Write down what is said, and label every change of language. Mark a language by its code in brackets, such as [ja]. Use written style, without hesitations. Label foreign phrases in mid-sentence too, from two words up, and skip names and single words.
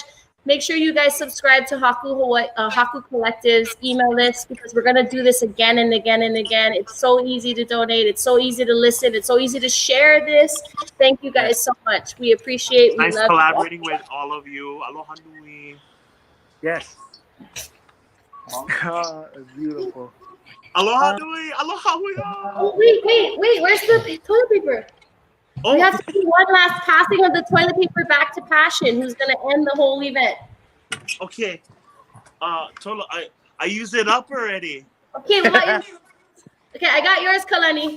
[en] Make sure you guys subscribe to Haku Collective's email list, because we're going to do this again and again and again. It's so easy to donate. It's so easy to listen. It's so easy to share this. Thank you guys so much. We appreciate it. Nice collaborating with all of you. [haw] Aloha nui. [en] Yes. Beautiful. [haw] Aloha nui. Aloha hui. [en] Oh, wait. Where's the toilet paper? Oh. We have to do one last passing of the toilet paper back to Pashyn, who's going to end the whole event. Okay. Tolo, I used it up already. Okay, okay, I got yours, Kalani.